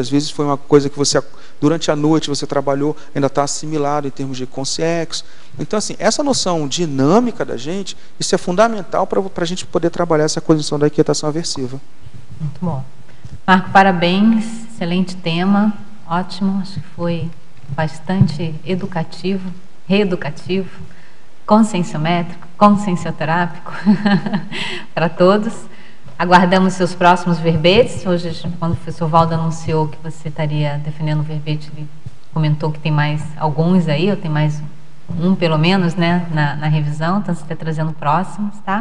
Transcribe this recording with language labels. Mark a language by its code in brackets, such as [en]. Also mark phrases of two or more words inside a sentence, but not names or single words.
[pt] Às vezes foi uma coisa que você, durante a noite, você trabalhou, ainda está assimilado em termos de consciência. Então, assim, essa noção dinâmica da gente, isso é fundamental para a gente poder trabalhar essa condição da inquietação aversiva. Muito bom. Marco, parabéns, excelente tema, ótimo, acho que foi bastante educativo, reeducativo, conscienciométrico, consciencioterápico para todos. Aguardamos seus próximos verbetes. Hoje, quando o professor Valdo anunciou que você estaria defendendo o verbete, ele comentou que tem mais alguns aí, ou tem mais um pelo menos, né, na revisão, então você está trazendo próximos, tá?